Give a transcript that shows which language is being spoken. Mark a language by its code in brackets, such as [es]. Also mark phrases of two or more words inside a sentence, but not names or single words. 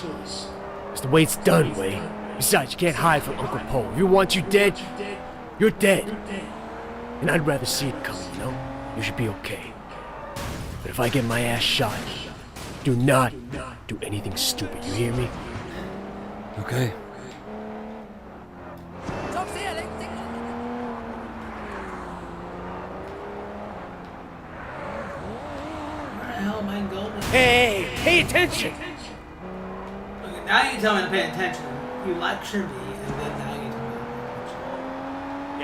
[en] It's the way it's done, Wade. Besides, you can't hide from Uncle Poe. If you want you dead, you're dead. And I'd rather see it coming, you know? You should be okay. But if I get my ass shot, do not do anything stupid, you hear me? Okay. [yue] 作死啊你！ [en] Where the hell am I going? Hey, pay attention! Okay, now you tell me to pay attention. You lecture me, and then now you tell me to pay attention.